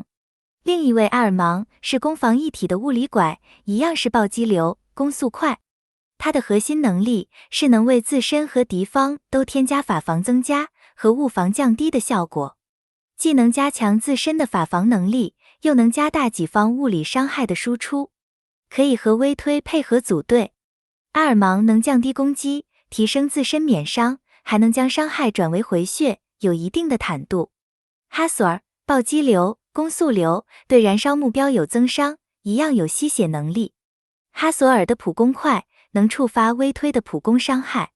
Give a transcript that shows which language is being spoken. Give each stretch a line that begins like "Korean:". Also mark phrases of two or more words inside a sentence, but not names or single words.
Chinese: 另一位阿爾芒是攻防一體的物理拐，一樣是暴擊流，攻速快。它的核心能力是能為自身和敵方都添加法防增加和物防降低的效果，既能加強自身的法防能力，又能加大己方物理傷害的輸出。可以和微推配合組隊。阿尔芒能降低攻擊，提升自身免傷，還能將傷害轉為回血，有一定的坦度。哈索爾，暴擊流，攻速流，對燃燒目標有增傷，一樣有吸血能力。哈索爾的普攻快，能觸發微推的普攻傷害。